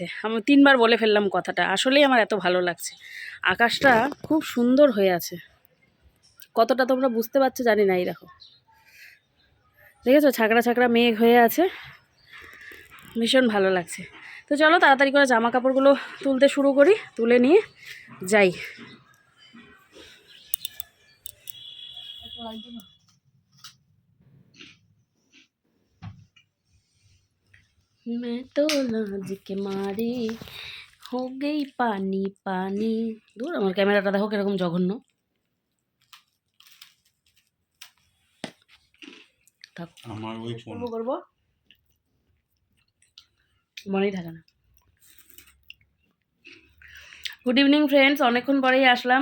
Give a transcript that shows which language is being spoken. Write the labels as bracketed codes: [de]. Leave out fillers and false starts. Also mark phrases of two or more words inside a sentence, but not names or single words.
[bn] আমি 3বার বলে ফেললাম কথাটা, আসলেই আমার এত ভালো লাগছে। আকাশটা খুব সুন্দর হয়ে আছে, কতটা তোমরা বুঝতে পারছো জানি না। এই দেখো, দেখেছো ছাকড়া ছাকড়া মেঘ হয়ে আছে, ভীষণ ভালো লাগছে। তো চলো তাড়াতাড়ি করে জামা কাপড়গুলো তুলতে শুরু করি, তুলে নিয়ে যাই। [hi] मैं तो लाज के मारी हो गई पानी पानी। [bn] দূর, আমার ক্যামেরাটা দেখো কিরকম জঘন্য। আমার ওই ফোন করবো মনেই থাকে না। [en] Good evening friends, [bn] অনেকক্ষণ পরেই আসলাম।